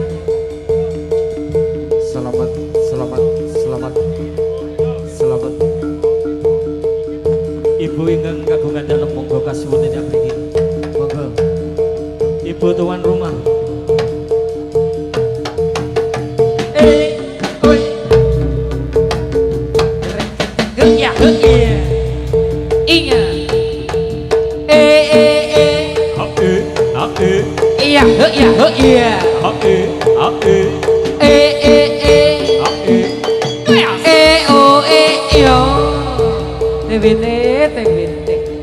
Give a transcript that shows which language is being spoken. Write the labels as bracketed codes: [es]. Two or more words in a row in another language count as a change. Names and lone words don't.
[jv] Selamat. Ibu ingkang kagungan dalem monggo kasuwun tidak mriki. Monggo. Ibu [id] tuan rumah. Oi. Ya, Ingat. Iya. Tebete.